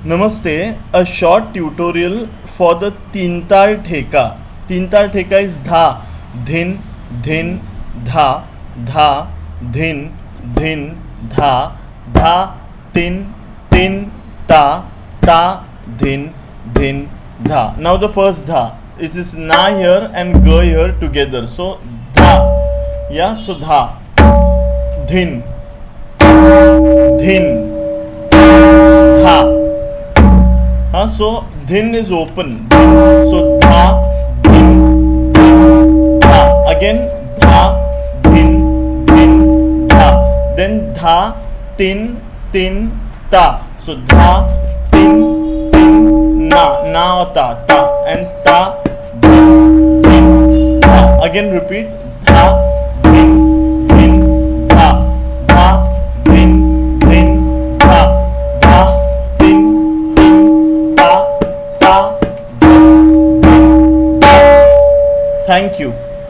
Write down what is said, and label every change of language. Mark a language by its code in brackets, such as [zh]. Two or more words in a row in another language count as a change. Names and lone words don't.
[en] Namaste, a short tutorial for the Teentaal Theka. Teentaal Theka is dha, dhin, dhin, dha, dha, dhin, dhin, dha, dha, tin, tin, ta, ta, dhin, dhin, dha. Now the first dha is this na here and ga here together. So dha, yeah, so dha, dhin, dhin, dha. So dhin is open. Dhin. So dha, dhin, dhin, dha. Again dha, dhin, dhin, dha. Then dha, tin, tin, ta. So dha, tin, tin, na or ta, ta, and ta, dhin, dhin, dha. Again repeat dha, dhin, dhin, dha, dha, dhin, dhin, dha, dha, tin, tin, ta, ta, dhin, dhin, dha. Thank you.